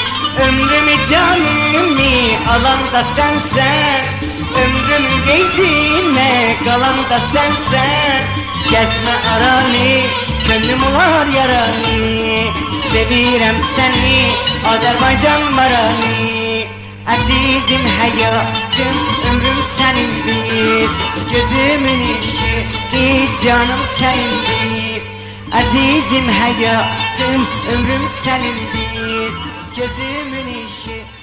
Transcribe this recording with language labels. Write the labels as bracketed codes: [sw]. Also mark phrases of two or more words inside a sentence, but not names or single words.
[az] Ömrümü canımı alan da sensen, ömrümün geydinə qalan da sensen. Gezme aralı, könlüm olar yaralı. Sevirəm səni, Azerbaycan maralı. [tr] Azizim hayatım, ömrüm senindir. Gözümün ışığı, canım senindir. Azizim hayatım, ömrüm senindir. Gözümün ışığı.